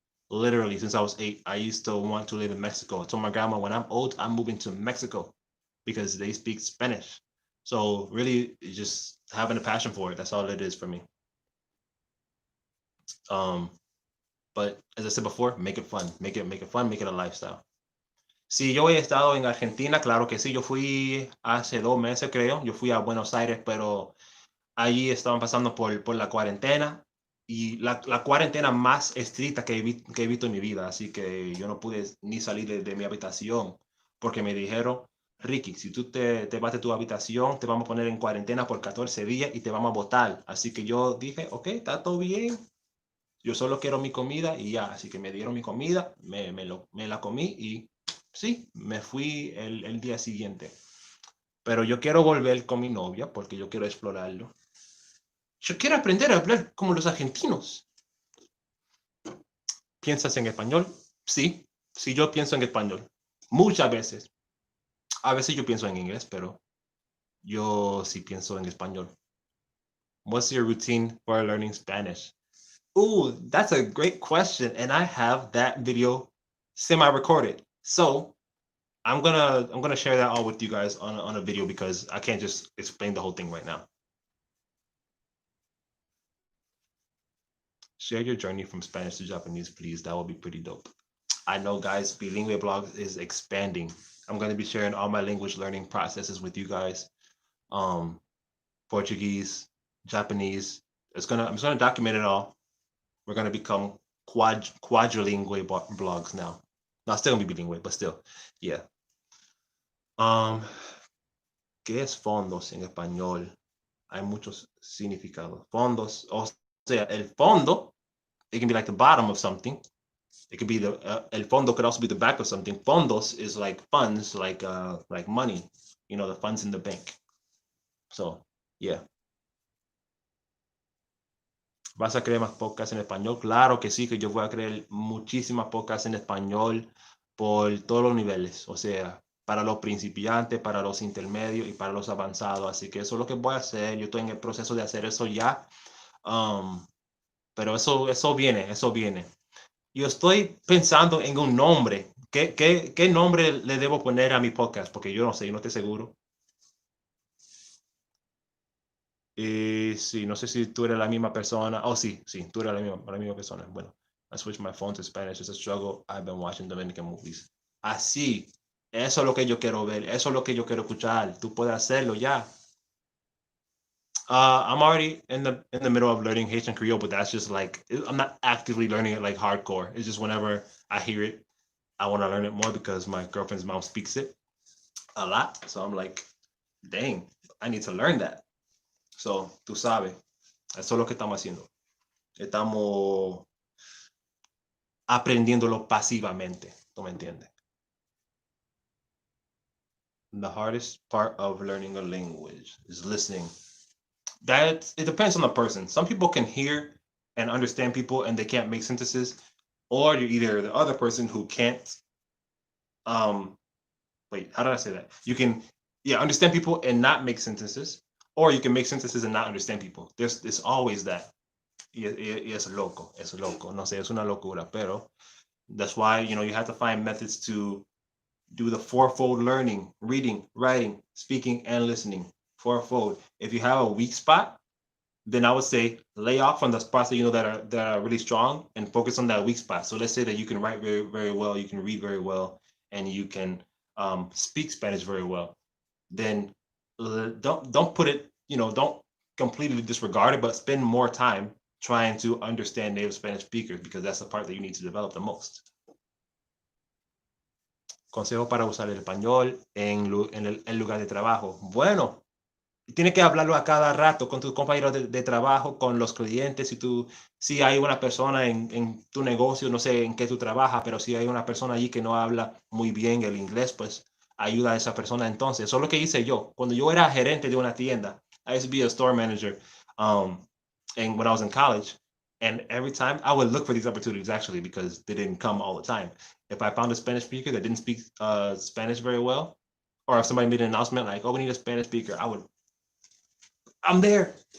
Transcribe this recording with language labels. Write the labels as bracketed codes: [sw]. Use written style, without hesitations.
[en] Literally, since I was 8, I used to want to live in Mexico. I told my grandma, when I'm old, I'm moving to Mexico because they speak Spanish. So really, just having a passion for it. That's all it is for me. But as I said before, make it fun. Make it fun. Make it a lifestyle. [es] Si yo he estado en Argentina, claro que sí. Yo fui hace 2 meses, creo. Yo fui a Buenos Aires, pero allí estaban pasando por la cuarentena y la cuarentena más estricta que he visto en mi vida. Así que yo no pude ni salir de mi habitación porque me dijeron, Ricky, si tú te vas de tu habitación, te vamos a poner en cuarentena por 14 días y te vamos a votar. Así que yo dije, ok, está todo bien. Yo solo quiero mi comida y ya. Así que me dieron mi comida, me la comí y sí, me fui el día siguiente. Pero yo quiero volver con mi novia porque yo quiero explorarlo. Yo quiero aprender a hablar como los argentinos. ¿Piensas en español? Sí, sí, yo pienso en español. Muchas veces. A veces yo pienso en inglés, pero yo sí pienso en español. [en] What's your routine for learning Spanish? Ooh, that's a great question, and I have that video semi-recorded. So I'm gonna share that all with you guys on a video because I can't just explain the whole thing right now. Share your journey from Spanish to Japanese, please. That would be pretty dope. I know, guys, Bilingue blog is expanding. I'm going to be sharing all my language learning processes with you guys. Portuguese, Japanese. I'm just gonna document it all. We're gonna become quadrilingue blogs now. No, still gonna be bilingue, but still, yeah. [es] ¿Qué es fondos en español? Hay muchos significados. Fondos, o sea, el fondo, [en] it can be like the bottom of something. It could be el fondo could also be the back of something. Fondos is like funds, like money, you know, the funds in the bank. So, yeah. [es] ¿Vas a crear más podcasts en español? Claro que sí, que yo voy a crear muchísimas podcasts en español por todos los niveles. O sea, para los principiantes, para los intermedios y para los avanzados. Así que eso es lo que voy a hacer. Yo estoy en el proceso de hacer eso ya. Pero eso viene, eso viene. Yo estoy pensando en un nombre. ¿Qué nombre le debo poner a mi podcast? Porque yo no sé, yo no estoy seguro. Sí, no sé si tú eres la misma persona. Oh, sí, tú eres la misma persona. [en] Bueno, I switched my phone to Spanish. It's a struggle. I've been watching Dominican movies. [es] Así, eso es lo que yo quiero ver. Eso es lo que yo quiero escuchar. Tú puedes hacerlo ya. [en] I'm already in the middle of learning Haitian Creole, but that's just like I'm not actively learning it like hardcore. It's just whenever I hear it, I want to learn it more because my girlfriend's mom speaks it a lot. So I'm like, dang, I need to learn that. [es] So, tú sabes, eso es lo que estamos haciendo. Estamos aprendiéndolo pasivamente. ¿Tú me entiendes? [en] The hardest part of learning a language is listening. That it depends on the person. Some people can hear and understand people and they can't make sentences, or you're either the other person who can't um wait, how did I say that? You can understand people and not make sentences, or you can make sentences and not understand people. There's always that. [es] Es loco, no sé, es una locura, pero [en] that's why, you have to find methods to do the fourfold learning: reading, writing, speaking, and listening. Fourfold. If you have a weak spot, then I would say lay off from the spots that that are really strong and focus on that weak spot. So let's say that you can write very, very well, you can read very well, and you can speak Spanish very well. Then don't put it, don't completely disregard it, but spend more time trying to understand native Spanish speakers, because that's the part that you need to develop the most. [es] Consejo para usar el español en lugar de trabajo. Bueno, tienes que hablarlo a cada rato con tus compañeros de trabajo, con los clientes. Si hay una persona en tu negocio, no sé en qué tú trabajas, pero si hay una persona allí que no habla muy bien el inglés, pues ayuda a esa persona. Entonces, eso es lo que hice yo. Cuando yo era gerente de una tienda, [en] I used to be a store manager when I was in college. And every time I would look for these opportunities, actually, because they didn't come all the time. If I found a Spanish speaker that didn't speak Spanish very well, or if somebody made an announcement like, oh, we need a Spanish speaker, I'm there.